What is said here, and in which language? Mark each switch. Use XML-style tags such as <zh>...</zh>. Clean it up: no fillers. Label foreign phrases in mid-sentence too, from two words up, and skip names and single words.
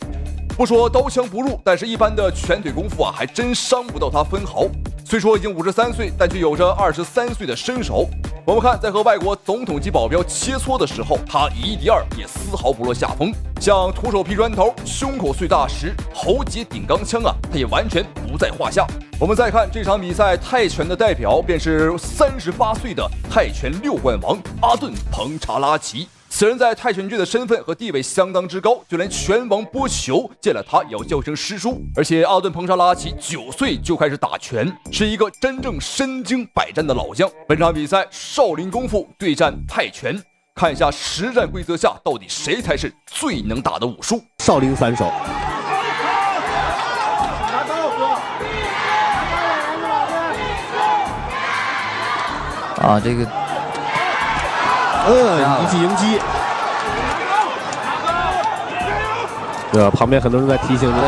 <zh>不說刀槍不入，但是一般的拳腿功夫还真傷不到他分毫。雖說已經53歲，但卻有着23歲的身手。我們看，在和外國總統級保鏢切磋的時候，他以一敵二，也絲毫不落下風。像徒手劈磚頭、胸口碎大石、喉结頂鋼槍他也完全不在話下。我們再看這場比賽，泰拳的代表便是38歲的泰拳6冠王阿顿·彭查拉奇。此人在泰拳界的身份和地位相当之高，就連拳王波球见了他也要叫聲师叔。而且阿顿·彭查拉奇9 歲就開始打拳，是一個真正身經百戰的老將。本場比賽少林功夫對戰泰拳，看一下實戰規則下到底誰才是最能打的武術。少林三手。这个。一记迎击。旁边很多人在提醒你。</zh>